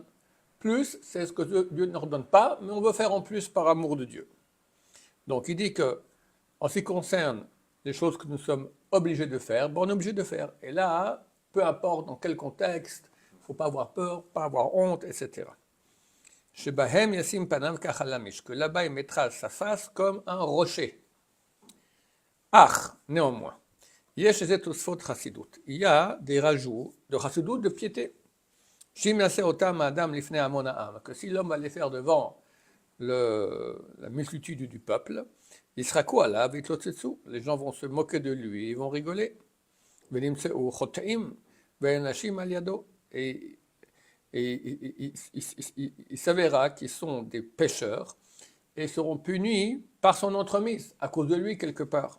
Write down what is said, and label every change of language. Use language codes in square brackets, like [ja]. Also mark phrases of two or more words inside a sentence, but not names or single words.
[fr] Plus, c'est ce que Dieu n'ordonne pas, mais on veut faire en plus par amour de Dieu. Donc il dit que, en ce qui concerne les choses que nous sommes obligés de faire, bon, on est obligé de faire. Et là, peu importe dans quel contexte, il ne faut pas avoir peur, pas avoir honte, etc. [he] שבהם ישים פניו כחלמיש, [fr] que là-bas il mettra sa face comme un rocher. Ach, néanmoins, [he] יש איזה תוספות חסידות. [fr] Il y a des rajouts de chassidut, de piété. Que si l'homme va les faire devant la multitude du peuple, il sera quoi là? Les gens vont se moquer de lui, ils vont rigoler. Et il s'avérera qu'ils sont des pécheurs et seront punis par son entremise, à cause de lui quelque part.